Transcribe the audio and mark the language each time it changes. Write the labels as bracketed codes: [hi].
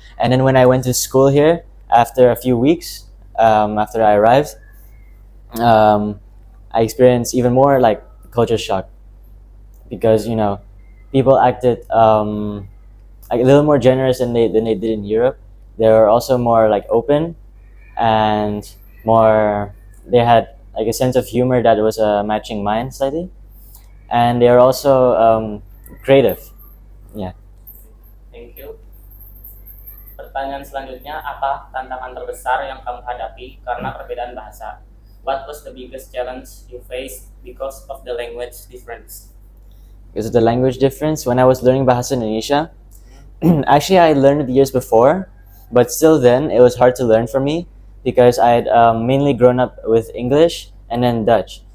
[en] And then when I went to school here, after a few weeks, after I arrived, I experienced even more like culture shock, because people acted like a little more generous than they did in Europe. They were also more like open, and more, they had like a sense of humor that was matching mine slightly, and they are also creative. Yeah. Thank you. [id] Pertanyaan selanjutnya, apa tantangan terbesar yang kamu hadapi karena perbedaan bahasa? [en] What was the biggest challenge you faced because of the language difference? Because of the language difference, when I was learning Bahasa Indonesia, actually I learned it years before, but still then it was hard to learn for me, because I had mainly grown up with English and then Dutch.